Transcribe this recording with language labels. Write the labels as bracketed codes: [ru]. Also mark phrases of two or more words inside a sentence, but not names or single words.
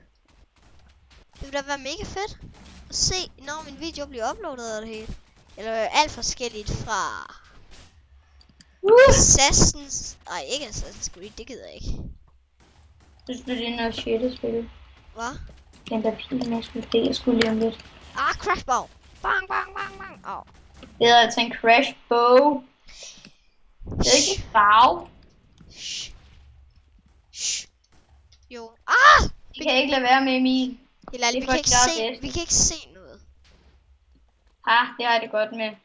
[da] Det vil da være mega fedt at se, når min video bliver uploadet og det hele. Eller alt forskelligt fra Assassin's... Ej, ikke Assassin's Creed, det gider jeg ikke. Synes du, det er noget shit at spille? Hvad? Den der pil med det jeg skulle lige om lidt. Crashbow! Bang, bang, bang, bang! Au. Det er altså en crash bow. Det er ikke en farve. Jo. Vi kan ikke lade være med Emil. Vi kan ikke se noget. Det har jeg det godt med.